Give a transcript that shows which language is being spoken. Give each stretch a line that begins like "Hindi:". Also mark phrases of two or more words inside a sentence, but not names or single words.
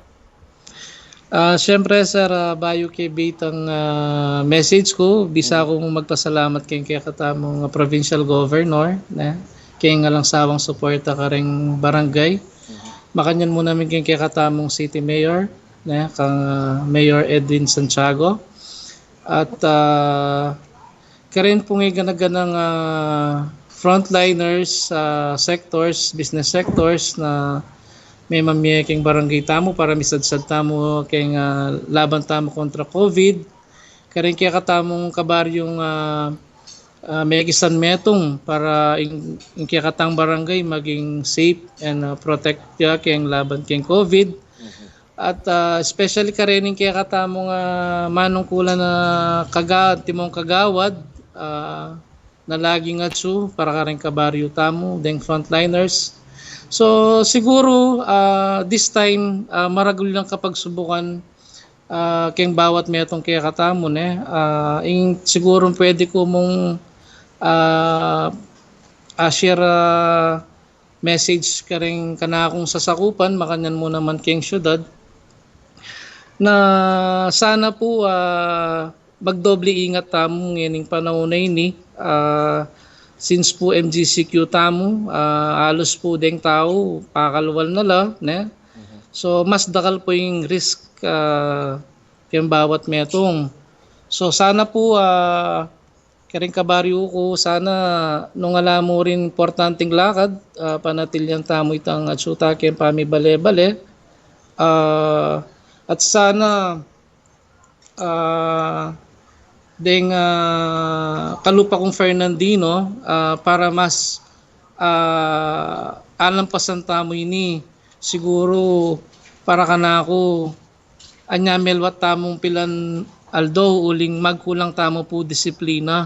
Pampanga: Siyempre sir, bayo kay bitang message ko, bisa akong magpasalamat kay katamong
English: provincial governor
Pampanga: na kay nga lang sawang suporta karing barangay. Makanyan mo namin kay katamong
English: city mayor
Pampanga: na kang Mayor Edwin Santiago. At karin po nga ganang
English: frontliners sectors, business sectors
Pampanga: na may mamiyaking barangay tamo para misadsad tamo kay laban tamo kontra COVID. Karin kaya katamong kabaryong may isan metong para in kaya katang barangay maging
English: safe and protect
Pampanga: kay laban kay COVID. At especially karening kaya katamong manungkulan na timong kagawad na laging atsu para karing kabaryo tamo deng frontliners. So siguro
English: this time
Pampanga: maragul lang kapag subukan keng bawat metong kaya katamon siguro pwede ko mong
English: share message
Pampanga: karing kanakong sasakupan makanyan mo naman keng syudad na sana po magdoble ingat tamo nganing panahon na ini. Since po MGCQ tamo, alos po deng tao, pakalwal na la. Ne? So, mas dakal po yung risk yung bawat metong. So, sana po, karing kabaryo ko, sana nung alam mo rin importanteng lakad, panatilyan tamo itang atsuta kayong pamibale-bale. At sana, deng kalupa kong Fernandino para mas alampasan tamo ini siguro para kanako anyamelwat tamong pilan aldo uling magkulang tamo po disiplina.